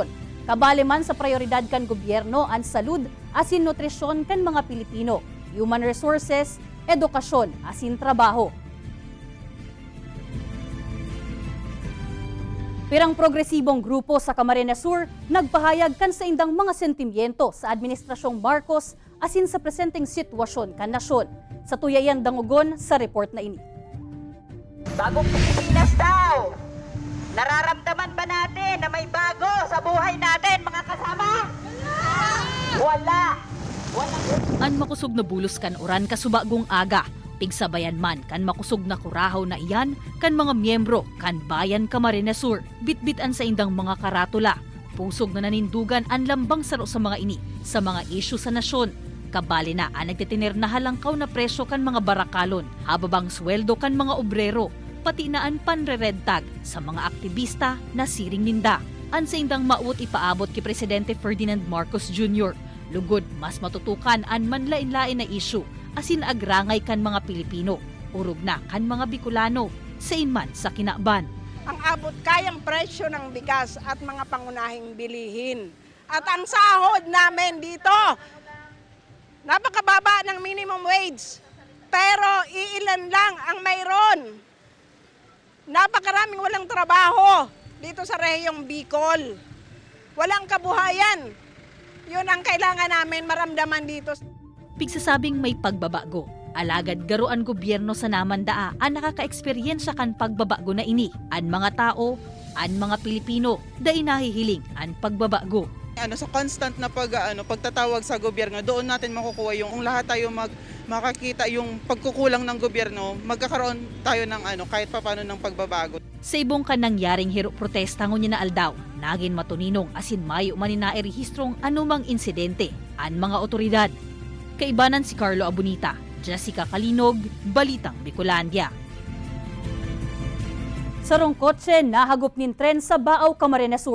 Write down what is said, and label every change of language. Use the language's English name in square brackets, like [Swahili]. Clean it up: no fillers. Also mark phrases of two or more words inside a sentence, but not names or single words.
[Bikol] Kabali man sa prioridad kan gobyerno ang salud asin nutrisyon kan mga Pilipino, human resources, edukasyon asin trabaho. Pirang progresibong grupo sa Camarines Sur nagpahayag kan sa indang mga sentimiento sa Administrasyong Marcos asin sa presenteng sitwasyon kan nasyon. Sa tuyayan dangugon sa report na ini. Bagong Pilipinas daw! [Filipino] Nararamdaman ba natin na may bago sa buhay natin, mga kasama? Wala! [Bikol] An makusog na bulos kan oran kasubagong aga. Pigsabayan man kan makusog na kurahaw na iyan kan mga miyembro kan Bayan Camarines Sur. Bitbitan sa indang mga karatula. Pusog na nanindugan ang lambang saro sa mga ini sa mga isyu sa nasyon. Kabali na ang nagtitinir na halangkaw na presyo kan mga barakalon, hababang sweldo kan mga obrero, pati na ang panre-red tag sa mga aktivista na siring ninda. An sa indang maut ipaabot kay Presidente Ferdinand Marcos Jr. Lugod mas matutukan ang manlain-lain na isyu asin agrangay kan mga Pilipino, urog na kan mga Bicolano, sa inman sa kinaban. [Filipino] Ang abot kayang presyo ng bigas at mga pangunahing bilihin. At ang sahod namin dito, napakababa ng [English] minimum wage, [Filipino] pero iilan lang ang mayroon. Napakaraming walang trabaho dito sa rehiyong Bicol. Walang kabuhayan. Yun ang kailangan namin maramdaman dito. [Bikol] Pigsasabing may pagbabago. Alagad garuan gobyerno sa namandaa ang nakaka-eksperyensya kan pagbabago na ini. An mga tao, an mga Pilipino, dahil nahihiling ang pagbabago. [Filipino] Sa constant na pagtatawag sa gobyerno, doon natin makukuha yung kung lahat tayo makakita yung pagkukulang ng gobyerno, magkakaroon tayo ng kahit papaano ng pagbabago. [Bikol] Sa ibong kan nangyaring hiro protesta ngunya na aldaw, naging matuninong asin mayo maninaerehistrong anumang insidente an mga otoridad. Kaibanan si Carlo Abunita, Jessica Kalinog, Balitang Bicolandia. Sarong kotse nahagop nin tren sa Baaw, Camarines Sur.